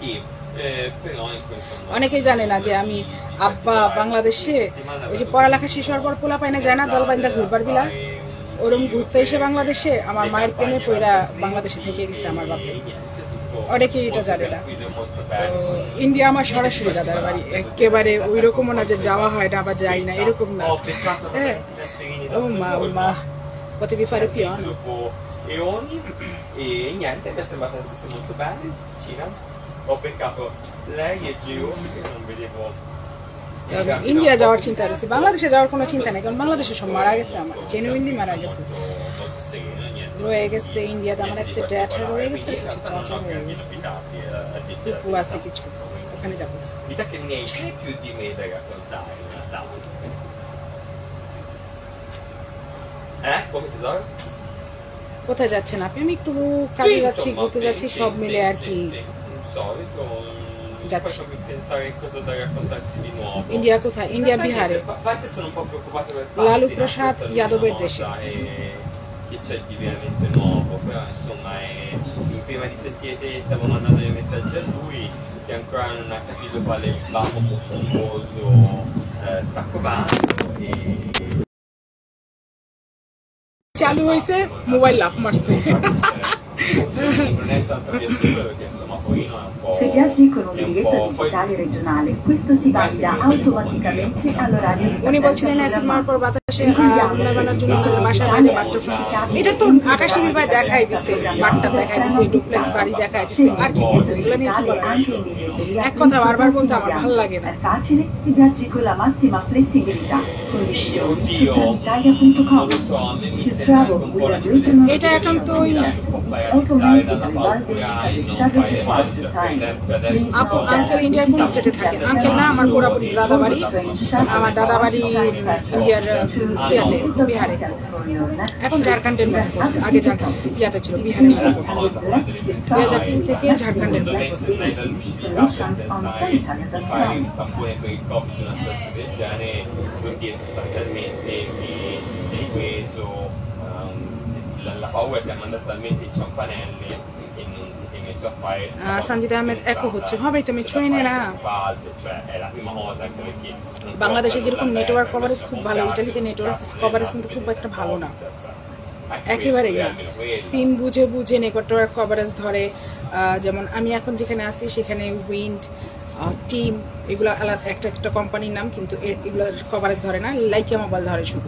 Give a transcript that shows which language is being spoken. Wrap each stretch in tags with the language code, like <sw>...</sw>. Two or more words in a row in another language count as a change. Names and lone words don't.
<bn>অনেকেই জানে না যে আমি আব্বা বাংলাদেশে ওই যে পড়ালেখা শেষ হওয়ার পর পোলা পাইনা যায় না দলবাইন্দা ঘুরবার বিলা, ওরম ঘুরতে এসে বাংলাদেশে আমার মায়ের প্রেমে পইরা বাংলাদেশে থেকে গেছে আমার বাপে। অনেকেই এটা জানে না। তো ইন্ডিয়া আমার সরাসরি দাদার বাড়ি, একেবারে ওই রকমও না যে যাওয়া হয় না বা যাই না, এরকম না। হ্যাঁ, ও মা</bn> <it>potevi fare più? E niente, mi è sembrata stesse molto bene, vicina. Ho beccato lei e Gio che non vedevo.</it> <bn>ইন্ডিয়া যাওয়ার চিন্তা আছে, বাংলাদেশে যাওয়ার কোনো চিন্তা নেই, কারণ বাংলাদেশে সব মারা গেছে, আমার জেনুইনলি মারা গেছে। রয়ে গেছে ইন্ডিয়াতে আমার একটা ড্যাড রয়ে গেছে, কিছু চাচা রয়ে গেছে, টুকু আছে কিছু, ওখানে যাবো।</bn> <it>Mi sa che ne hai più di me da raccontare in Natale. Come tesoro?</it> <bn>কোথায় যাচ্ছেন আপনি? আমি একটু কাজে যাচ্ছি, ঘুরতে যাচ্ছি, সব মিলে আর কি যাচ্ছি। ইন্ডিয়া কোথায়? ইন্ডিয়া বিহারে, লালু প্রসাদ যাদবের দেশে।</bn> <it>Che c'è di veramente nuovo, però insomma prima di sentire stavo mandando dei messaggi a lui che ancora non ha capito quale bambo mostruoso sta covando e</it> <bn>চালু হয়েছে, মোবাইল লাফ মারছে।</bn> <it>non è tanto piacevole perché insomma Torino è un po'. Se viaggi con un biglietto digitale regionale, questo si valida automaticamente all'orario di</it> <bn>উনি বলছিলেন অ্যাসিড মারার পর বাতাসে হামলা বানার জন্য আমাদের বাসার বাইরে বাট্টা, এটা তো আকাশ টিভির বাইরে দেখাই দিচ্ছে, বাট্টা দেখাই দিচ্ছে, ডুপ্লেক্স বাড়ি দেখাই দিচ্ছে, আর কি বলবো, এগুলো নিয়ে কি বলা হয়েছে? এক কথা বারবার বলতে আমার ভালো লাগে না।</bn> <it>È facile e viaggi con la massima flessibilità. Sì, oddio, non lo so, a me mi sembra anche un po' la</it> <bn>এটা এখন তো ওই আপু আঙ্কেল ইন্ডিয়ার কোন স্টেটে থাকে? আঙ্কেল না, আমার পুরাপুরি দাদা বাড়ি। আমার দাদা বাড়ি ইন্ডিয়ার ইয়াতে, বিহারে, এখন ঝাড়খণ্ডের মধ্যে পড়ছে। আগে ইয়াতে ছিল, বিহারের মধ্যে পড়তো। 2003 থেকে ঝাড়খণ্ডের মধ্যে পড়ছে।</bn> <it>fare il tampone per il Covid, una situazione del genere, vuol dire sostanzialmente che sei preso, la paura ti ha mandato talmente in ciampanelle che non ti sei messo a fare</it> <bn>সঞ্জিত আহমেদ একো হচ্ছে, হবে তুমি ট্রেনে না।</bn> <it>cioè è la prima cosa anche perché</it> <bn>বাংলাদেশে যেরকম</bn> <en>network coverage</en> <bn>খুব ভালো, ইটালিতে</bn> <en>network coverage</en> <bn>কিন্তু খুব একটা ভালো না, একেবারেই না। সিম বুঝে বুঝে</bn> <en>network coverage</en> <bn>ধরে। যেমন আমি এখন যেখানে আছি সেখানে উইন্ড, টিম, এগুলো আলাদা একটা একটা কোম্পানির নাম, কিন্তু এগুলো কভারেজ ধরে না, লাইকা মোবাইল ধরে শুধু।</bn>